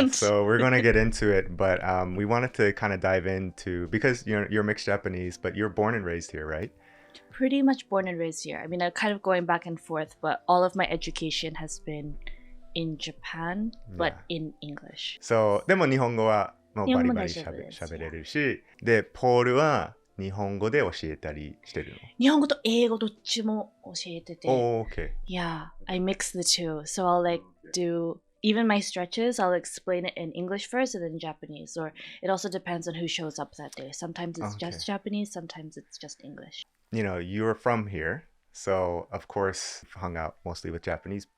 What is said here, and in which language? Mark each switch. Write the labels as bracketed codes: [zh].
[en] Yeah, so we're going to get into it, but we wanted to kind of dive into, because you're mixed Japanese, but you're born and raised here, right? Pretty much born and raised here. I mean, I'm kind of going back and forth, but all of my education has been in Japan, but in English. [ja] So, でも日本語はもうバリバリ喋れるし、で、ポールは日本語で教えたりしてるの？日本語と英語どっちも教えてて。 [en] Oh, okay. Yeah, I mix the two. So I'll like do, even my stretches, I'll explain it in English first and then Japanese. Or it also depends on who shows up that day. Sometimes it's just Japanese, sometimes it's just English. You know, you're from here. So, of course, hung out mostly with Japanese.